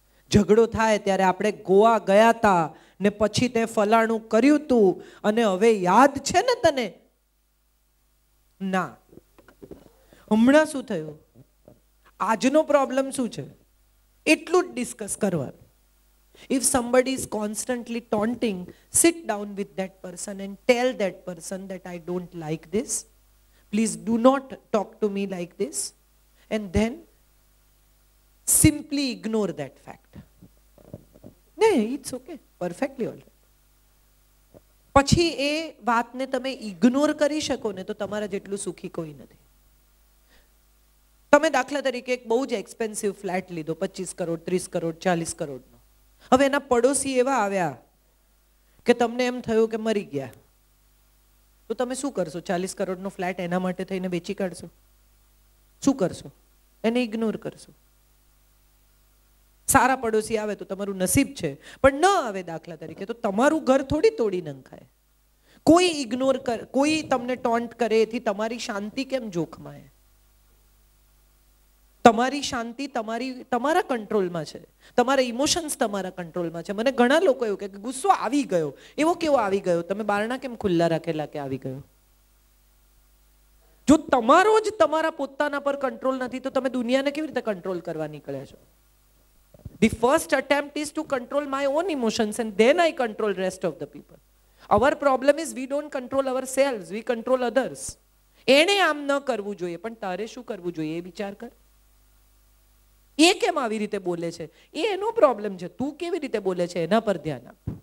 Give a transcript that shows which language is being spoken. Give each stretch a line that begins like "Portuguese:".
Gujarati: ઝઘડો થાય ત્યારે આપણે ગોવા ગયા હતા ને પછી તે ફલાણું કર્યું તું અને હવે યાદ છે ને તને? ના. હમણાં શું થયું, આજનો પ્રોબ્લેમ શું છે, એટલું જ ડિસ્કસ કરવાનું.
English: If somebody is constantly taunting, sit down with that person and tell that person that I don't like this. Please do not talk to me like this. And then simply ignore that fact. No, it's okay. Perfectly all right.
Gujarati: પછી એ વાતને તમે ignore કરી શકો ને તો તમારા જેટલું સુખી કોઈ નથી. તમે દાખલા તરીકે એક બહુ જ એક્સપેન્સિવ ફ્લેટ લીધો, 25 કરોડ, 30 કરોડ, 40 કરોડનો. હવે એના પડોશી એવા આવ્યા કે તમને એમ થયું કે મરી ગયા, તો તમે શું કરશો? 40 કરોડનો ફ્લેટ એના માટે થઈને વેચી કાઢશો? શું કરશો? એને ઇગ્નોર કરશો. સારા પડોશી આવે તો તમારું નસીબ છે, પણ ન આવે દાખલા તરીકે તો તમારું ઘર થોડી તોડી નંખાય. કોઈ ઇગ્નોર કરે, કોઈ તમને ટોન્ટ કરે એથી તમારી શાંતિ કેમ જોખમાય? તમારી શાંતિ તમારા કંટ્રોલમાં છે, તમારા ઇમોશન્સ તમારા કંટ્રોલમાં છે. મને ઘણા લોકો એવું કે ગુસ્સો આવી ગયો, એવો કેવો આવી ગયો? તમે બારણા કેમ ખુલ્લા રાખેલા કે આવી ગયો? જો તમારો જ તમારા પોતાના પર કંટ્રોલ નથી તો તમે દુનિયાને કેવી રીતે કંટ્રોલ કરવા નીકળ્યા છો?
English: The first attempt is to control my own emotions and then I control rest of the people. Our problem is we don't control ourselves, we control others.
Gujarati: એને આમ ન કરવું જોઈએ, પણ તારે શું કરવું જોઈએ એ વિચાર કર. એ કેમ આવી રીતે બોલે છે એ એનો પ્રોબ્લેમ છે, તું કેવી રીતે બોલે છે એના પર ધ્યાન આપ.